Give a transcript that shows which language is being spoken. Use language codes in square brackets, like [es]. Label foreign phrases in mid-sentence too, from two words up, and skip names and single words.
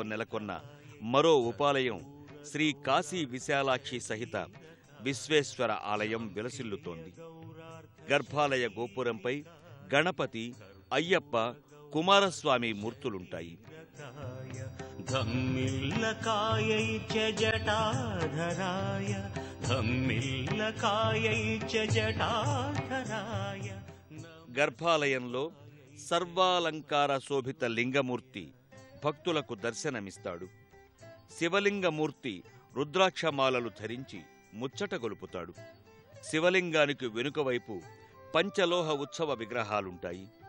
[te] నెలకొన్న మరో ఉపాలయం శ్రీ కాశీ విశాలాక్షి సహిత విశ్వేశ్వర ఆలయం విలసిల్లుతోంది. గర్భాలయ గోపురంపై గణపతి, అయ్యప్ప, కుమారస్వామి మూర్తులుంటాయి. [sa] धम्मिल्लकायै च जटाधराय धम्मिल्लकायै च जटाधराय. [te] గర్భాలయంలో సర్వాలంకార శోభిత లింగమూర్తి భక్తులకు దర్శనమిస్తాడు. శివలింగమూర్తి రుద్రాక్షమాలలు ధరించి ముచ్చట గొలుపుతాడు. శివలింగానికి వెనుకవైపు పంచలోహ ఉత్సవ విగ్రహాలుంటాయి.